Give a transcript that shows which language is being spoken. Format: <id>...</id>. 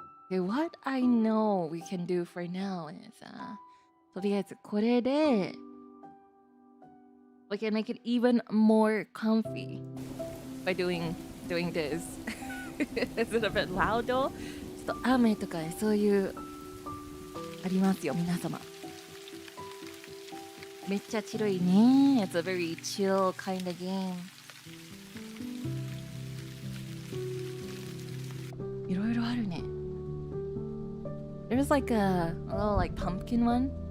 <en>Okay, what I know we can do for now is</en> <ja>とりあえずこれで</ja> <en>we can make it even more comfy by doing this. Is it a bit loud though?</en> <ja>ちょっと雨とかそういうありますよ皆様。めっちゃチルいね。</ja> <en>It's a very chill kind of game.</en> <ja>いろいろあるね。</ja> <en>There's like a little like pumpkin one.</en>